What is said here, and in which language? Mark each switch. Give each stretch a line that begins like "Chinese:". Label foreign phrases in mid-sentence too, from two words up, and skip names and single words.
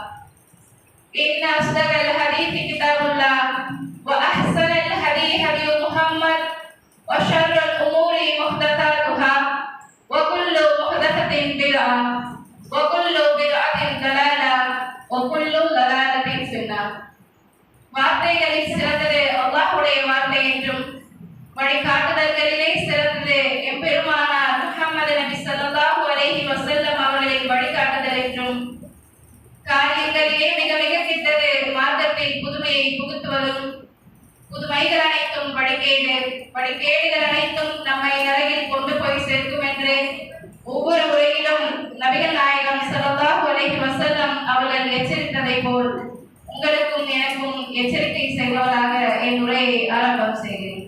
Arabic: إن أصدق الحديث كتاب الله وأحسن الهدي هدي محمد وشر الأمور محدثاتها وكل محدثة بدعة وكل بدعة ضلالة وكل ضلالة في النار.
Tamil: வார்த்தைகளில் சிறந்தது அல்லாஹ்வுடைய வார்த்தை என்றும் வழிகாட்டுதல்களிலே சிறந்தது எம்பெருமானார் முஹம்மது நபி
Arabic: صلى الله عليه
Tamil: வஸல்லம் அவர்களின் வழிகாட்டுதல் என்றும் காரியங்களிலே மிக மிக கிட்டது மார்க்கத்தில் புதுமையை புகுத்துவதும் புதுமைகள் அனைத்தும் வழிகேடுகள் அனைத்தும் நம்மை நரகில் கொண்டு போய் சேர்க்கும் என்று ஒவ்வொரு உரையிலும் நபிகள் நாயகம்
Arabic: صلى الله عليه وسلم
Tamil: அவர்கள் எச்சரித்ததை போல் உங்களுக்கும் எனக்கும் எச்சரிக்கை செய்வதாக என் உரையை ஆரம்பம் செய்கிறேன்.